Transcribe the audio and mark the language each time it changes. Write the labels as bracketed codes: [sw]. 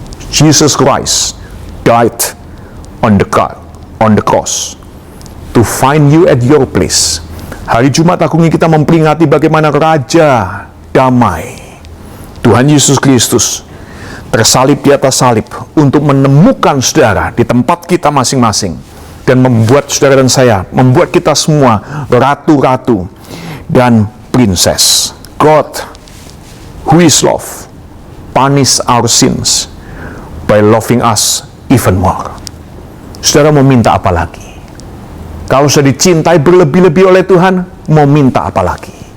[en] Jesus Christ died on the cross to find you at your place. [id] Hari Jumat Agung ini kita memperingati bagaimana Raja Damai, Tuhan Yesus Kristus, tersalib di atas salib untuk menemukan saudara di tempat kita masing-masing dan membuat saudara dan saya, membuat kita semua ratu-ratu dan princess. [en] God, who is love, punish our sins by loving us even more. [id] Saudara mau minta apa lagi? Kalau sudah dicintai berlebih-lebih oleh Tuhan, mau minta apa lagi?